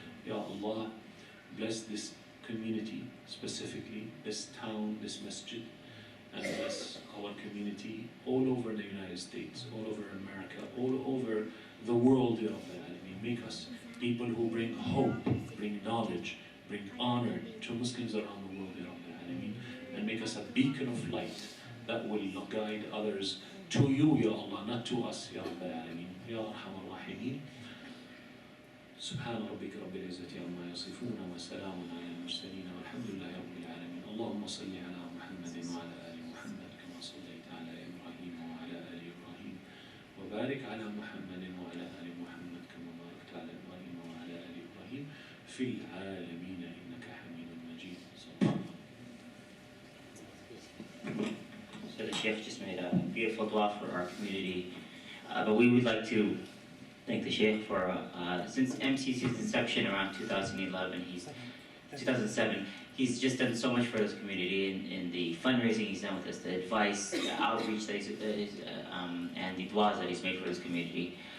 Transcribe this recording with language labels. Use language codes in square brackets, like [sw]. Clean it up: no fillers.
[en] Ya Allah, bless this community, specifically this town, this masjid, and bless our community all over the United States, all over America, all over the world, [ar] Ya Rabbal Alameen. [en] Make us people who bring hope, bring knowledge, bring honor to Muslims around the world, [ar] Ya Rabbal Alameen. [en] And make us a beacon of light that will guide others to you, Ya Allah, not to us, [ar] Ya Rabbal Alameen. Ya Arhamar Rahimeen. سبحان ربك رب العزة عما يصفون وسلام على المرسلين والحمد لله رب العالمين. اللهم صل على محمد وعلى آل محمد كما صليت على إبراهيم وعلى آل إبراهيم وبارك على محمد وعلى آل محمد كما باركت على إبراهيم وعلى آل إبراهيم في العالمين إنك حميد مجيد. صلى الله عليه وسلم. [en] So the Sheikh just made a beautiful dua for our community, but we would like to thank the Sheikh for, since MCC's inception around 2007, he's just done so much for this community in the fundraising he's done with us, the advice, the outreach that and the duas that he's made for this community.